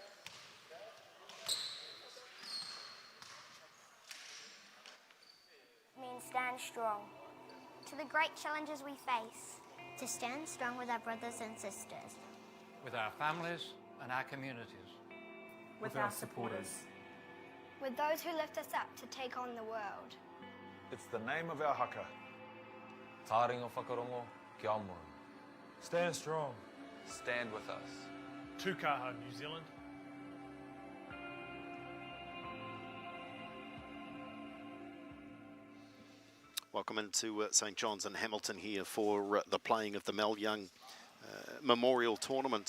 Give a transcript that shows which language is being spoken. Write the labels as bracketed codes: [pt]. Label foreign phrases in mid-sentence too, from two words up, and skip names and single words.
[en] Means stand strong. To the great challenges we face, to stand strong with our brothers and sisters. With our families and our communities. With our supporters. With those who lift us up to take on the world. It's the name of our haka. [mi] Tāringa whakarongo, kia ora. [en] Stand strong. Stand with us. Tukaha, New Zealand. Welcome into St. John's and Hamilton here for the playing of the Mel Young Memorial Tournament.